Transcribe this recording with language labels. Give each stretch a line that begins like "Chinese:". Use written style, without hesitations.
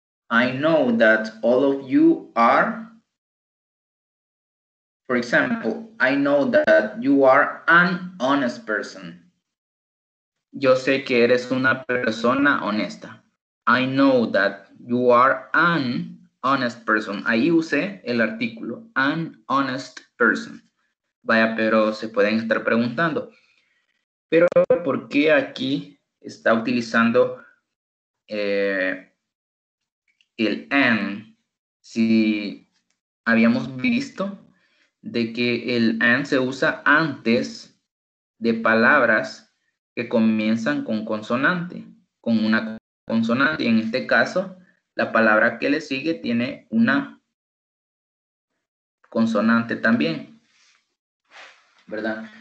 English: I know that all of you are. For example, I know that you are an honest person.
Spanish: Yo sé que eres una persona honesta.
English: I know that you are an honest person.
Spanish: Ahí usé el artículo,
English: an honest person.
Spanish: Vaya, pero se pueden estar preguntando, pero ¿por qué aquí está utilizando el an? Si habíamos visto de que el and se usa antes de palabras que comienzan con consonante, con una consonante. Y en este caso, la palabra que le sigue tiene una consonante también, ¿verdad?